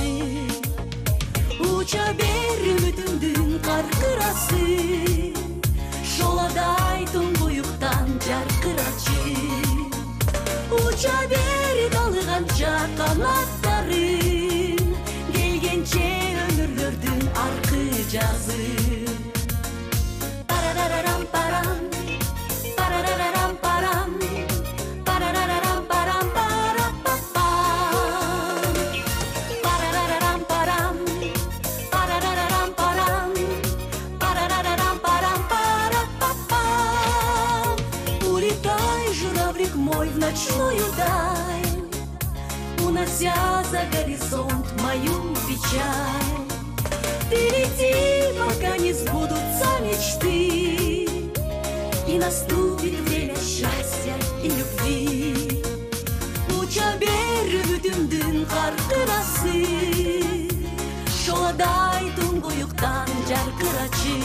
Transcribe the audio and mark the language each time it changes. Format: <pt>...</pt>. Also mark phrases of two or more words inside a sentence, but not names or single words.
<ky>Уча бер үмүтүмдүн каркырасы, шоладай туңгуюктан жаркырачы. Уча бер далганча канаттарын, келгенче өмүрлөрдүн аркы жазы. Парарарарам парам, парарарарам парам, парарарарам парам парапапам. Парарарарам парам, парарарарам парам, парарарарам парам парапапам.</ky> <ru>Улетай, журавлик мой, в ночную даль, унося за горизонт мою печаль. Ты лети, пока не сбудутся мечты, и наступит время счастья и любви.</ru> <ky>Уча бер үмүтүмдүн каркырасы, шоладай туңгуюктан жаркырачы.</ky>